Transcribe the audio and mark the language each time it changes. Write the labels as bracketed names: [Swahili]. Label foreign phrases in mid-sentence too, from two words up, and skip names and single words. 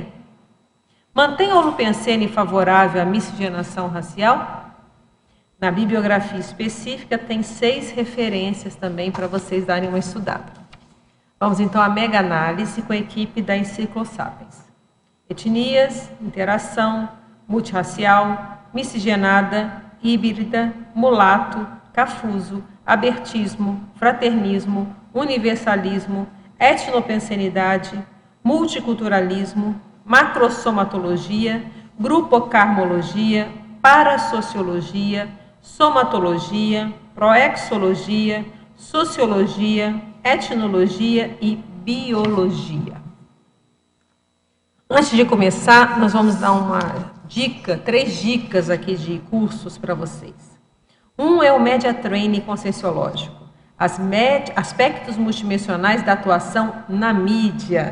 [Portuguese] Mantém o holopensene favorável à miscigenação racial? Na bibliografia específica tem 6 referências também para vocês darem uma estudada. Vamos então à mega análise com a equipe da Enciclosapiens. Etnias, interação, multirracial, miscigenada, híbrida, mulato, cafuso, abertismo, fraternismo, universalismo, etnopensenidade, multiculturalismo, macrosomatologia, grupocarmologia, parasociologia, somatologia, proexologia, sociologia, etnologia e biologia. Antes de começar, nós vamos dar uma dica, 3 dicas aqui de cursos para vocês. Um é o Media Training Conscienciológico, aspectos multidimensionais da atuação na mídia.